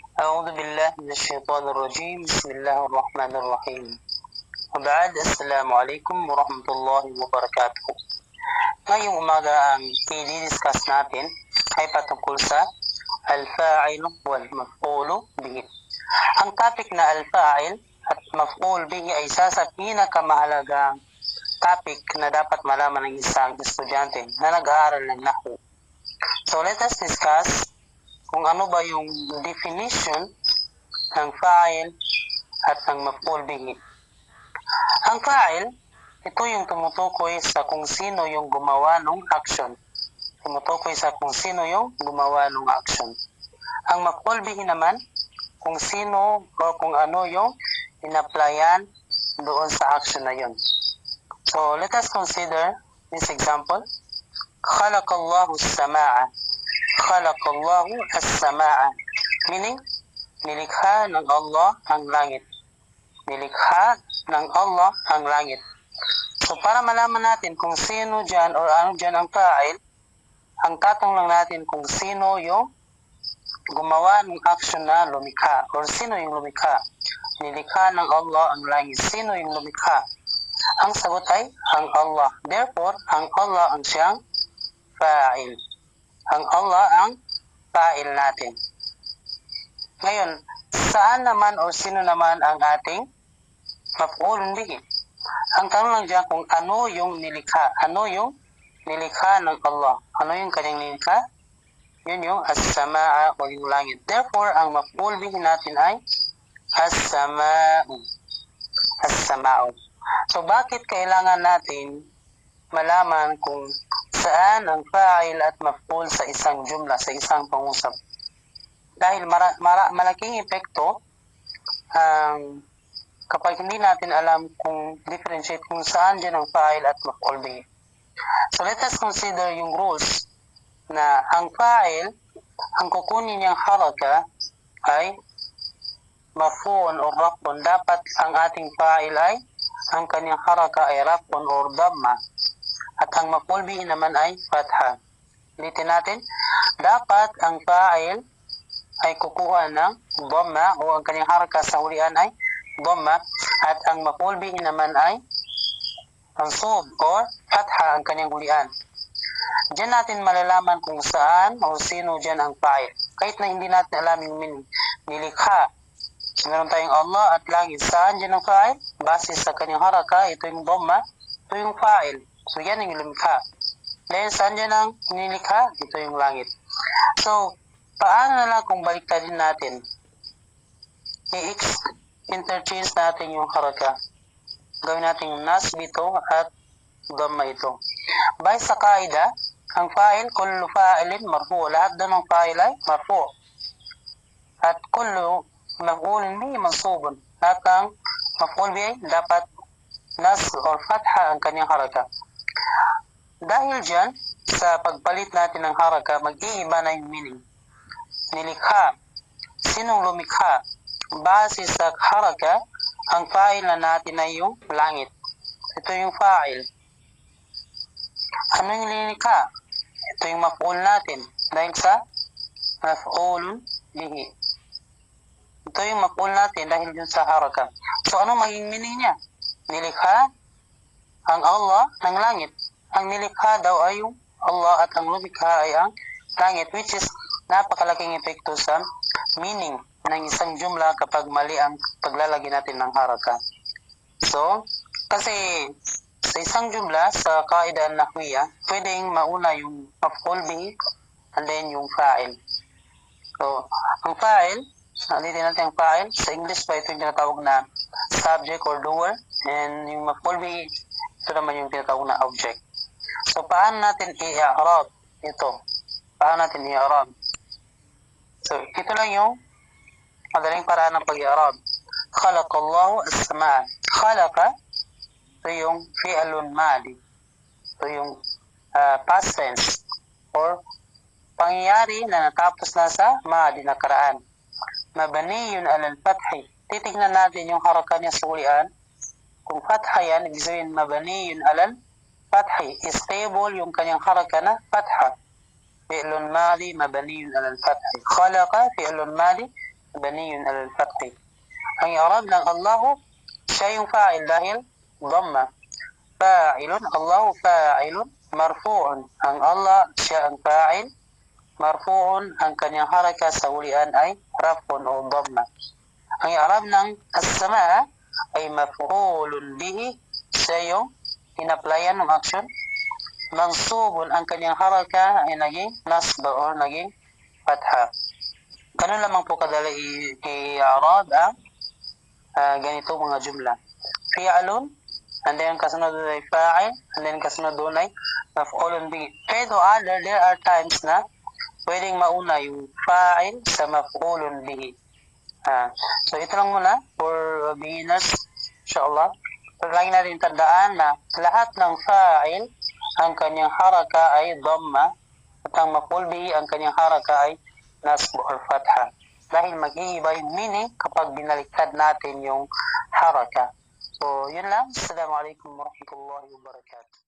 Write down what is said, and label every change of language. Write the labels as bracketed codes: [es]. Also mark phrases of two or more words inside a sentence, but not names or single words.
[ar] أعوذ بالله من الشيطان الرجيم بسم الله الرحمن الرحيم وبعد السلام عليكم ورحمة الله وبركاته. [tl] Ngayong umaga ang i-discuss natin ay patungkol sa [ar] الفاعل والمفعول به. [tl] Ang topic na al-fa'il at [ar] مفعول به [tl] ay isa sa pinakamahalagang topic na dapat malaman ng isang estudyante na nag-aaral ng nahwu. [en] So let us discuss [tl] kung ano ba yung definition ng fa'il at ng [ar] مفعول به. [tl] Ang fa'il, ito yung tumutukoy sa kung sino yung gumawa ng action. Tumutukoy sa kung sino yung gumawa ng action. Ang [ar] مفعول به [tl] naman, kung sino o kung ano yung in-applyan doon sa action na yun. [en] So let us consider this example. [ar] خلق الله السماء. خلق الله السماء. [tl] Meaning, nilikha ng Allah ang langit. Nilikha ng Allah ang langit. So para malaman natin kung sino dyan or ano dyan ang fa'il, ang tatong lang natin kung sino yung gumawa ng action na lumikha or sino yung lumikha. Nilikha ng Allah ang langit. Sino yung lumikha? Ang sagot ay ang Allah. Therefore, ang Allah ang siyang fa'il. Ang Allah ang fa'il natin. Ngayon, saan naman o sino naman ang ating maf'ul bihi? Ang tanong lang dyan kung ano yung nilikha. Ano yung nilikha ng Allah? Ano yung kanyang nilikha? Yun yung as-samaa'a o yung langit. Therefore, ang [ar] مفعول به [tl] natin ay as-samaa'u. As-samaa'u. So, bakit kailangan natin malaman kung saan ang fa'il at maf'ul sa isang jumla, sa isang pangusap? Dahil malaking epekto ang kapag hindi natin alam kung differentiate kung saan dyan ang fa'il at [ar] مفعول به. [en] So let us consider [tl] yung rules na ang fa'il, ang kukunin niyang haraka ay maf'un o raf'un. Dapat ang ating fa'il ay, ang kanyang haraka ay raf'un o dhamma. At ang [ar] مفعول به [tl] naman ay fatha. Ulitin natin, dapat ang fa'il ay kukuha ng dhamma o ang kanyang haraka sa hulian ay dhamma at ang [ar] مفعول به [tl] naman ay mansub or fatha ang kanyang hulian. Diyan natin malalaman kung saan o sino dyan ang fa'il. Kahit na hindi natin alam yung meaning. Nilikha. So, meron tayong Allah at langit. Saan dyan ang fa'il? Base sa kanyang haraka, ito yung dhamma, ito yung fa'il. So yan yung lumikha. Then saan dyan ang nilikha? Ito yung langit. So, paano na lang kung baliktarin natin? I-interchange natin yung haraka. Gawin natin yung nasb ito at dhamma ito. By sa kaida, ang fa'il, [ar] كل فاعل مرفوع'. [tl] Lahat doon ng fa'il ay marfu'. [ar] At كل مفعول به منصوب. [tl] Lahat ng [ar] مفعول به [tl] dapat nas or fatha ang kanyang haraka. Dahil dyan, sa pagpalit natin ng haraka, mag-iiba na yung meaning. Nilikha. Sinong lumikha? Base sa haraka, ang fa'il na natin ay yung langit. Ito yung fa'il. Ano yung nilikha? Ito yung maf'ul natin. Dahil sa [ar] مفعول به. [tl] Ito yung maf'ul natin dahil dun sa haraka. So ano maging meaning niya? Nilikha ang Allah ng langit. Ang nilikha daw ay yung Allah at ang lumikha ay ang langit, [en] which is [tl] napakalaking epekto sa meaning ng isang jumla kapag mali ang paglalagay natin ng haraka. So, kasi sa isang jumla, sa [ar] قاعدة نحوية, [tl] pwedeng mauna yung [ar] مفعول به [en] and then [tl] yung fa'il. So, ang fa'il, ulitin natin ang fa'il, sa English pa ito yung tinatawag na [en] subject or doer, [tl] and yung [ar] مفعول به, [tl] ito naman yung tinatawag na object. So, paano natin i-i'rab ito? Paano natin i-i'rab? So, ito lang yung madaling paraan ng pag-i'rab. [ar] خلق الله السماء. [tl] Khalaqa, ito yung [ar] فعل ماض. [tl] Ito yung [en] past tense [tl] or pangyayari na natapos na sa madi, nakaraan. [ar] مبني على الفتح. [tl] Titignan natin yung haraka niya sa hulian. Kung fatha yan, ibig sabihin [ar] مبني على الفتح. [tl] Stable yung kanyang haraka na fatha. [ar] فعل ماض مبني على الفتح. خلق فعل ماض مبني على الفتح. [tl] Ang i'rab ng Allahu, siya yung fa'il dahil dhamma. [ar] فاعل، الله فاعل، مرفوع. [tl] Ang Allah, siya ang fa'il. Marfu'un, ang kanyang haraka sa ulian ay raf'un o dhamma. Ang i'rab ng as-sama ay [ar] مفعول به, [tl] siya yung inaplayan ng action. Mansubun, ang kanyang haraka ay naging nasba o naging fatha. Ganun lamang po kadali i-i'rab ang ganito mga jumla. Fi'alun, [en] and then [tl] kasunod doon ay fa'il, [en] and then [tl] kasunod doon ay [ar] مفعول به. [tl] Pero [en] there are times [tl] na pwedeng mauna yung fa'il sa [ar] مفعول به. [tl] So ito lang muna [en] for beginners, [tl] inshallah. Pero lagi natin tandaan na lahat ng fa'il, ang kanyang haraka ay dhamma, at ang [ar] مفعول به, [tl] ang kanyang haraka ay nasb or fatha. Dahil mag-iiba yung meaning kapag binaliktad natin yung haraka. So, yun lang. [ar] السلام عليكم ورحمة الله وبركاته.